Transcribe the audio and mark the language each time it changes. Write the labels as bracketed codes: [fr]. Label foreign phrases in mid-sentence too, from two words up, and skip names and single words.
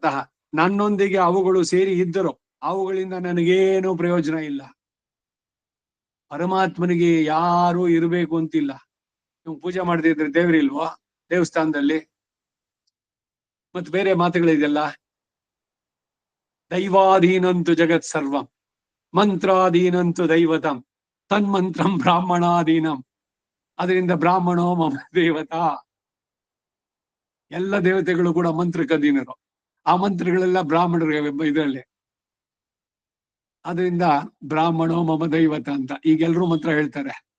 [kn] ನನ್ನೊಂದಿಗೆ ಅವುಗಳು ಸೇರಿ ಇದ್ದರು ಅವುಗಳಿಂದ ನನಗೇನು ಪ್ರಯೋಜನ ಇಲ್ಲ. ಪರಮಾತ್ಮನಿಗೆ ಯಾರು ಇರಬೇಕು ಅಂತಿಲ್ಲ. ನೀವು ಪೂಜೆ ಮಾಡದಿದ್ರೆ ದೇವ್ರಿಲ್ವೋ ದೇವಸ್ಥಾನದಲ್ಲಿ? ಮತ್ ಬೇರೆ ಮಾತುಗಳಿದೆಲ್ಲ, [sa] ದೈವಾಧೀನಂತು ಜಗತ್ ಸರ್ವಂ ಮಂತ್ರಾಧೀನಂತು ದೈವತಂ ತನ್ಮಂತ್ರಂ ಬ್ರಾಹ್ಮಣಾಧೀನಂ. [kn] ಅದರಿಂದ [sa] ಬ್ರಾಹ್ಮಣೋ ಮಮ ದೇವತಾ. [kn] ಎಲ್ಲ ದೇವತೆಗಳು ಕೂಡ ಮಂತ್ರಕ್ಕಧೀನರು. ಆ ಮಂತ್ರಗಳೆಲ್ಲ ಬ್ರಾಹ್ಮಣರಿಗೆ ಇದರಲ್ಲಿ. ಅದರಿಂದ [sa] ಬ್ರಾಹ್ಮಣೋ ಮಮ ದೈವತ [kn] ಅಂತ ಈಗೆಲ್ರೂ ಮಂತ್ರ ಹೇಳ್ತಾರೆ.